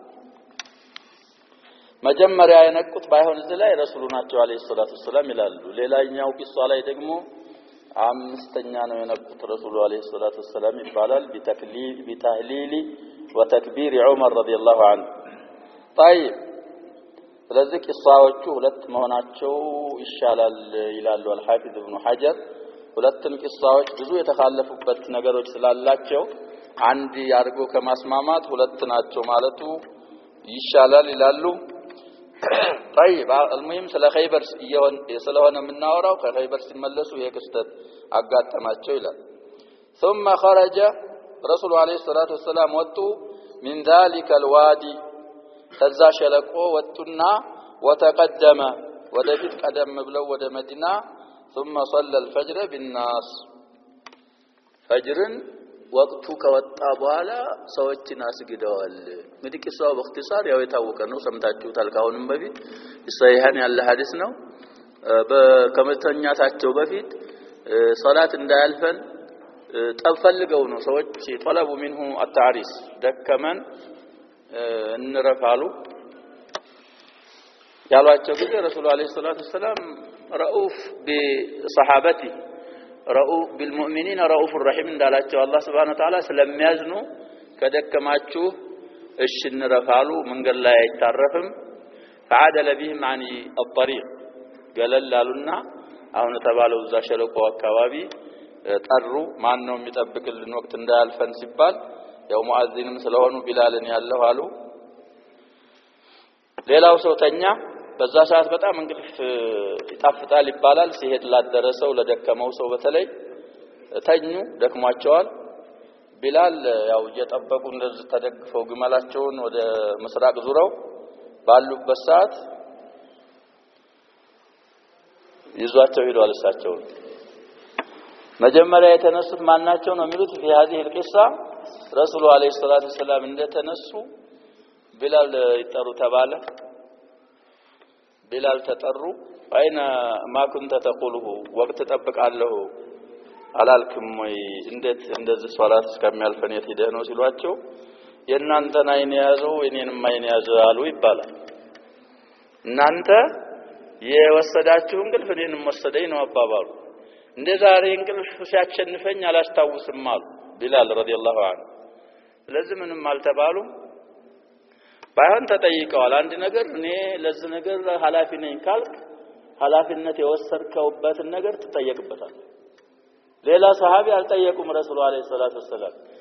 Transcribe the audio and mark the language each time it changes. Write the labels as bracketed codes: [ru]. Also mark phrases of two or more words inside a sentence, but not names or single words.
[am] መጀመሪያ የነቁት ባይሆን እዚህ ላይ ረሱሉ ናቸው [ar] عليه الصلاة والسلام [am] ይላሉ ሌላኛው ቂሷ ላይ ደግሞ አምስተኛ ነው የነቁት [ar] الرسول عليه الصلاة [am] ወሰለም ይባላል [ar] بتهليل وتكبير عمر رضي الله عنه طيب [am] ስለዚህ ቂሷዎቹ ሁለት መሆናቸው ይሻላል ይላሉ አልሐፊዝ ኢብኑ ሐጀር ሁለቱም ቂሷዎች ብዙ የተखाለፉበት ነገሮች ስላላቸው አንድ ያርጎ ከማስማማት ሁለት ናቸው ማለቱ ይሻላል ይላሉ [ar] طيب المهم [am] ስለ ኸይበር ስለሆነ የምናወራው ከኸይበር ሲመለሱ የክስተት አጋጠማቸው ይላል [ar] ثم خرج رسول عليه الصلاه والسلام [am] ወጡ [ar] من ذلك الوادي [am] ከዛ ሸለቆ ወጡና وتقدم ወደፊት ቀደም ብለው ወደ መዲና [ar] ثم صلى الفجر بالناس [am] ፈጅርን ወቅቱ ከወጣ በኋላ ሰዎችን አስግደዋል እንግዲህ ቂሳው በእክትሳር ያው የታወቀ ነው ሰምታችሁታል ካሁንም በፊት ሰሂሃን ያለ ሐዲስ ነው በከመተኛታቸው በፊት ሶላት እንዳያልፈን ጠፈልገው ነው ሰዎች ጠለቡ [ar] منه التعريس [am] ደከመን እንረፋሉ ያሏቸው ጊዜ ረሱል [ar] عليه الصلاة والسلام رؤوف بصحابته رؤوف بالمؤمنين رؤوف رحيم [am] እንዳላቸው አላህ [ar] سبحانه وتعالى [am] ስለሚያዝኑ ከደከማችሁ እሺ እንረፋሉ መንገድ ላይ አይታረፍም [ar] فعدل بهم عن الطريق [am] ገለላሉና አሁን ተባለው እዛ ሸለቆ አካባቢ ጠሩ ማን ነው የሚጠብቅልን ወቅት እንዳያልፈን ሲባል ያው ሙአዚንም ስለሆኑ ቢላልን ያለው አሉ ሌላው ሰው ተኛ በዛ ሰዓት በጣም እንቅልፍ ይጣፍጣል ይባላል ሲሄድ ላደረሰው ለደከመው ሰው በተለይ ተኙ ደክሟቸዋል ቢላል ያው እየጠበቁ እንደዚህ ተደግፈው ግመላቸውን ወደ ምስራቅ ዙረው ባሉበት ሰዓት ይዟቸው ሄዷል እሳቸው መጀመሪያ የተነሱት ማናቸው ነው የሚሉት [ar] في هذه القصه رسول عليه الصلاه والسلام [am] እንደተነሱ ቢላል ይጠሩ ተባለ ቢላል ተጠሩ አይና [ar] ما كنت تقوله [am] ወቅት ተጠብቃለሁ አላልክም ወይ እንዴት እንደዚህ ሶላት እስከሚያልፈን የትሄደ ነው ሲሏቸው የናንተን አይን ያዘው የኔንም አይን ያዘው አሉ ይባላል እናንተ የወሰዳችሁ እንቅልፍ እኔንም ወሰደኝ ነው አባባሉ። እንደ ዛሬ እንቅልፍ ሲያቸንፈኝ አላስታውስም አሉ ቢላል [ar] رضي الله عنه። [am] ስለዚህ ምንም አልተባሉም። ባይሆን ተጠይቀዋል። አንድ ነገር እኔ ለዚህ ነገር ኃላፊ ነኝ ካልክ ኃላፊነት የወሰድከውበትን ነገር ትጠየቅበታል። ሌላ ሰሃቢ አልጠየቁም ረሱሉ [ar] عليه الصلاة والسلام።